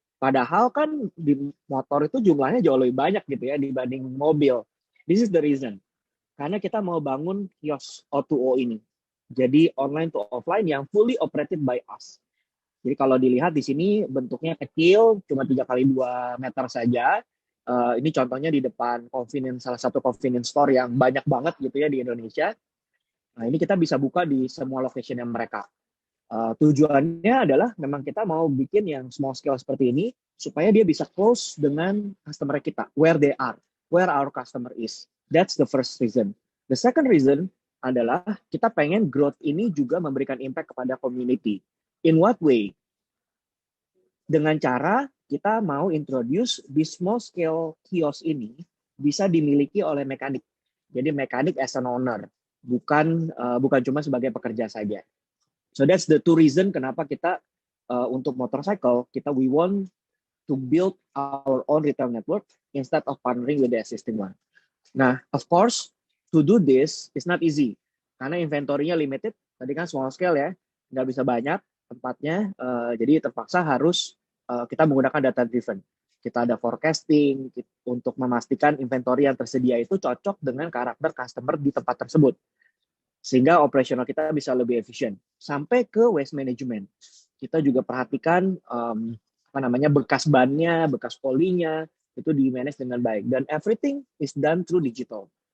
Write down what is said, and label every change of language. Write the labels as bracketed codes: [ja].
[id] Padahal kan di motor itu jumlahnya jauh lebih banyak gitu ya dibanding mobil. [en] This is the reason. [id] Karena kita mau bangun kios O2O ini. Jadi [en] online to offline [id] yang [en] fully operated by us. [id] Jadi kalau dilihat di sini bentuknya kecil, cuma 3x2 meter saja. Ini contohnya di depan salah satu convenience store yang banyak banget gitu ya di Indonesia. Nah, ini kita bisa buka di semua location yang mereka. Tujuannya adalah memang kita mau bikin yang small scale seperti ini supaya dia bisa close dengan customer kita, [en] where they are, where our customer is. That's the first reason. The second reason [id] adalah kita pengen [en] growth [id] ini juga memberikan [en] impact [id] kepada [en] community. In what way? [id] Dengan cara kita mau introduce di small scale kios ini bisa dimiliki oleh mekanik. Jadi mekanik [en] as an owner, [id] bukan cuma sebagai pekerja saja. [en] So that's the two reason [id] kenapa kita untuk [en] motorcycle we want to build our own retail network instead of partnering with the existing one. [id] Nah, [en] of course, to do this is not easy [id] karena [en] inventory-nya limited. [id] Tadi kan small scale ya, nggak bisa banyak tempatnya. Jadi terpaksa harus kita menggunakan data driven. Kita ada forecasting untuk memastikan inventory yang tersedia itu cocok dengan karakter customer di tempat tersebut. Sehingga operasional kita bisa lebih efisien. Sampai ke waste management. Kita juga perhatikan bekas bannya, bekas polinya, itu di-manage dengan baik. Dan [en] everything is done through digital.